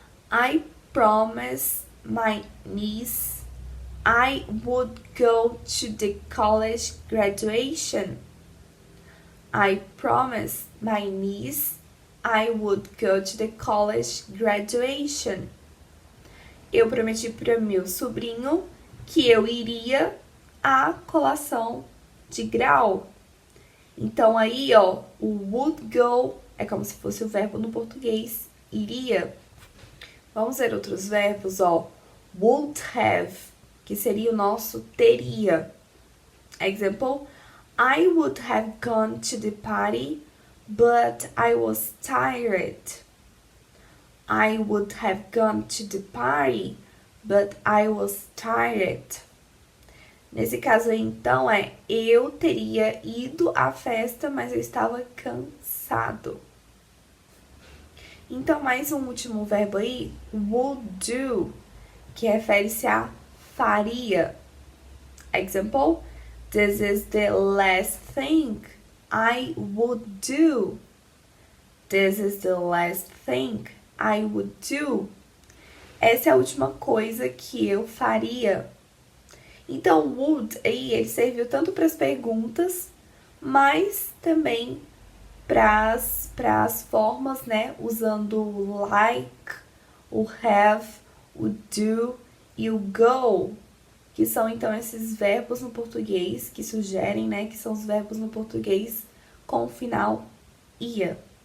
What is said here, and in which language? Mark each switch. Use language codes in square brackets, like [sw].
[en] I promised my niece I would go to the college graduation. I promised my niece I would go to the college graduation. [pt] Eu prometi para meu sobrinho que eu iria à colação de grau. Então aí, ó, o would go é como se fosse o verbo no português, iria. Vamos ver outros verbos, ó. Would have, que seria o nosso teria. [en] Example, I would have gone to the party, but I was tired. I would have gone to the party, but I was tired. [pt] Nesse caso aí, então, eu teria ido à festa, mas eu estava cansado. Então, mais um último verbo aí, would do, que refere-se a faria. [en] Example, this is the last thing I would do. This is the last thing I would do. [pt] Essa é a última coisa que eu faria. Então, would aí, ele serviu tanto para as perguntas, mas também para as formas, né? Usando o like, o have, o do e o go, que são então esses verbos no português que sugerem, né? Que são os verbos no português com o final ia.